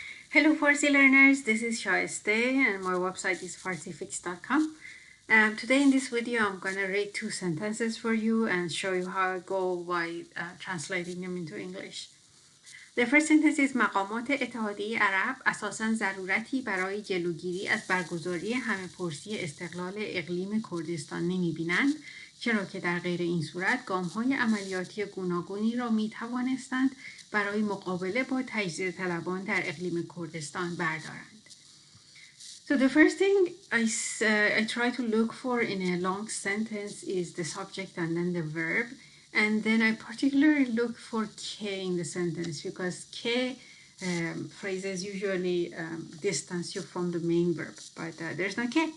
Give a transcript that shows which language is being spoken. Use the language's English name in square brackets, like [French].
[English] Hello Farsi learners, this is Shaiste and my website is farsifix.com. Today in this video I'm going to read two sentences for you and show you how I go by translating them into English. [Persian] The first sentence is مقامات اتحادیه عرب اساساً ضرورتی برای جلوگیری از برگزاری همه‌پرسی استقلال اقلیم کردستان نمی‌بینند چرا که در غیر این صورت گام‌های عملیاتی گوناگونی را می‌توانستند برای مقابله با تجزیه طلبان در اقلیم کردستان بردارند. [English] So the first thing I try to look for in a long sentence is the subject and then the verb. And then I particularly look for K in the sentence because K phrases usually distance you from the main verb, but there's no K.